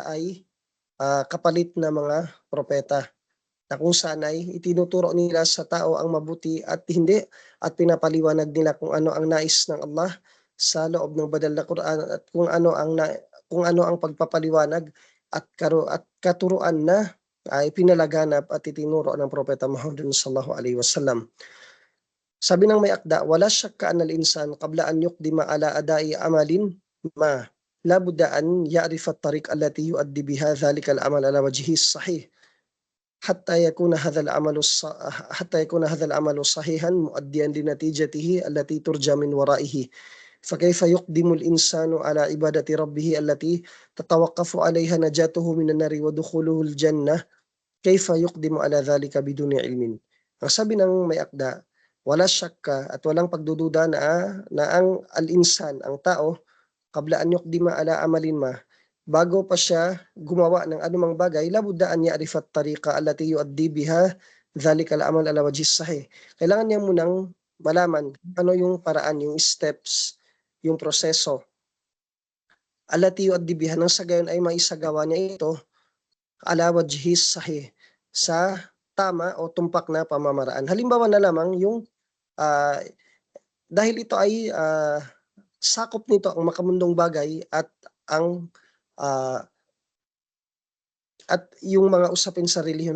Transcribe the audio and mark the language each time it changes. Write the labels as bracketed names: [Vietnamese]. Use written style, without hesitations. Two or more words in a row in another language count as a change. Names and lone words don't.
[Filipino] ay kapalit na mga propeta, na kung saan ay itinuturo nila sa tao ang mabuti at hindi, at pinapaliwanag nila kung ano ang nais ng Allah sa loob ng banal na Quran, at kung ano ang pagpapaliwanag at katuruan na ay pinalaganap at itinuro ng propeta Muhammad [Arabic] صلى الله عليه وسلم. [Filipino] Sabi ng may akda, [Arabic] ولا شك أن الإنسان قبل أن يقدم على أداء عمل ما لا بد أن يعرف الطريق التي يؤدي بها ذلك العمل على وجهه صحيح حتى يكون هذا العمل صحيحا مؤديا لنتيجته التي ترجى من ورائه. فكيف يقدم الإنسان على عبادة ربه التي تتوقف عليها نجاته من النار ودخوله الجنة؟ كيف يقدم على ذلك بدون علم? [Filipino] Ang sabi ng may akda, [Arabic] ولا شك [Filipino] at walang pagdududa na ang al-insan, ang tao, [Arabic] قبل أن يقدم على عمل ما, [Filipino] bago pa siya gumawa ng anumang bagay, [Arabic] لا بد أن يعرف الطريقة التي يؤدي بها ذلك العمل على وجه صحيح. [Filipino] Kailangan niya munang malaman ano yung paraan, yung steps, yung proseso. [Arabic] التي يؤدي بها, [Filipino] nang sa gayon ay maisagawa niya ito [Arabic] على وجه صحيح, [Filipino] sa tama o tumpak na pamamaraan. Halimbawa na lamang yung dahil ito ay sakop nito ang makamundong bagay at ang at yung mga usapin sa relihiyon.